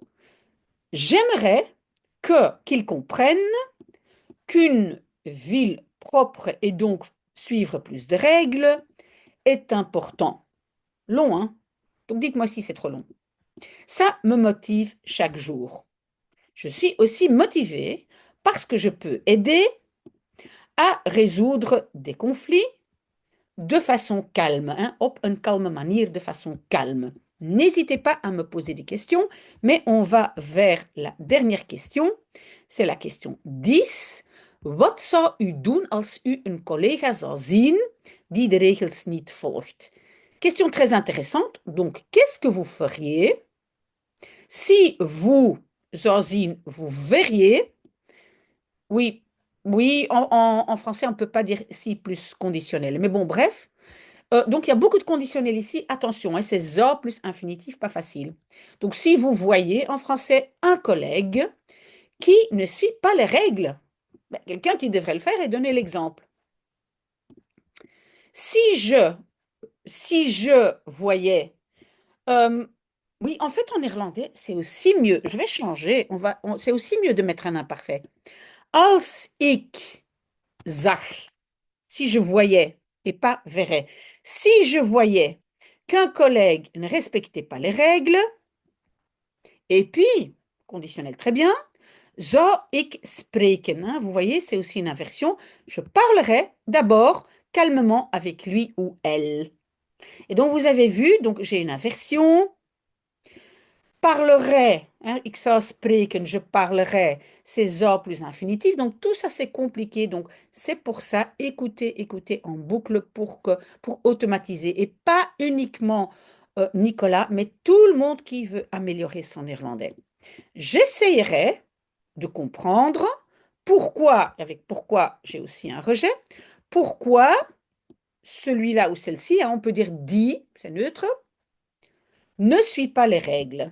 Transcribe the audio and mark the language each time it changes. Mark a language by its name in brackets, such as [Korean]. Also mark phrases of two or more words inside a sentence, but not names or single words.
[French] J'aimerais qu'ils comprennent qu'une ville propre et donc suivre plus de règles est important. Long, hein? Donc, dites-moi si c'est trop long. Ça me motive chaque jour. Je suis aussi motivée parce que je peux aider à résoudre des conflits de façon calme, hein, [Dutch] op een kalme manier, [French] de façon calme. N'hésitez pas à me poser des questions, mais on va vers la dernière question. C'est la question 10. [Dutch] Wat zou u doen als u een collega zou zien die de regels niet volgt? [French] Question très intéressante. Donc, qu'est-ce que vous feriez si vous [Dutch] zou zien, [French] vous verriez? Oui, oui, en français, on ne peut pas dire si plus conditionnel. Mais bon, bref. Donc, il y a beaucoup de conditionnels ici. Attention, hein, c'est zo plus infinitif, pas facile. Donc, si vous voyez en français un collègue qui ne suit pas les règles, ben, quelqu'un qui devrait le faire et donner l'exemple. Si je voyais... oui, en fait, en néerlandais, c'est aussi mieux. Je vais changer. C'est aussi mieux de mettre un imparfait. [Dutch] Als ik zag, [French] si je voyais, et pas verrais, si je voyais qu'un collègue ne respectait pas les règles, et puis, conditionnel très bien, [Dutch] zou ik spreken, [French] hein, vous voyez, c'est aussi une inversion, je parlerai d'abord calmement avec lui ou elle. Et donc, vous avez vu, donc j'ai une inversion, parlerai, hein, [Dutch] ik zou spreken, [French] je parlerai, c'est zo plus infinitif. Donc tout ça c'est compliqué. Donc c'est pour ça, écoutez en boucle pour automatiser. Et pas uniquement Nicolas, mais tout le monde qui veut améliorer son néerlandais. J'essayerai de comprendre pourquoi, avec pourquoi j'ai aussi un rejet, pourquoi celui-là ou celle-ci, hein, on peut dire dit, c'est neutre, ne suit pas les règles.